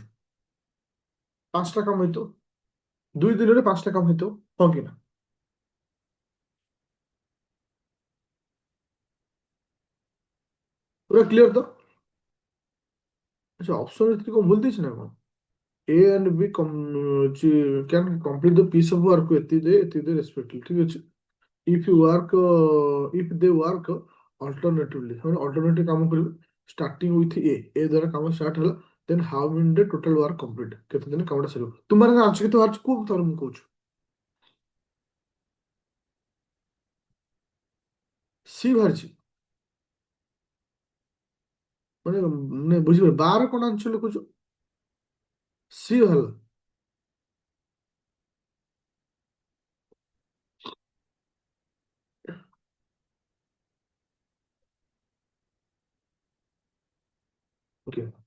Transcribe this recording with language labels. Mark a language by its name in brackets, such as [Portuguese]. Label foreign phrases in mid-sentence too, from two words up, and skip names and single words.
[Odia] 5ଟା କାମ ହେଇଥିବ। 2 ଦିନରେ 5ଟା କାମ ହେଇଥିବ, ହଁ କି ନା? ପୁରା କ୍ଲିୟର ତ? ଆଚ୍ଛା, ଅପସନ ଭିତରେ କଣ ଭୁଲ ଦେଇଛି ନା କଣ? [English] A and B can complete the piece of work [Odia] ଏତିକି ଦେ [English] respectively, [Odia] ଠିକ ଅଛି। [English] if they work alternatively, [Odia] ସେମାନେ alternative କାମ କରିବେ। [English] starting with A [Odia] ଦ୍ୱାରା କାମ ଷ୍ଟାର୍ଟ ହେଲା, [English] then how many day total work complete, [Odia] କେତେ ଦିନ କାମଟା ସରିବ? ତୁମର ଆନ୍ସର କେତେ ବାହାରୁଛି କୁହ, ଥରେ ମୁଁ କହୁଛି। ସି ବାହାରିଛି, ମାନେ ବୁଝିପାରିଲ, 12 କଣ ଆନ୍ସର ଲେଖୁଛୁ? ସି ବାହାରିଲା। ଓକେ,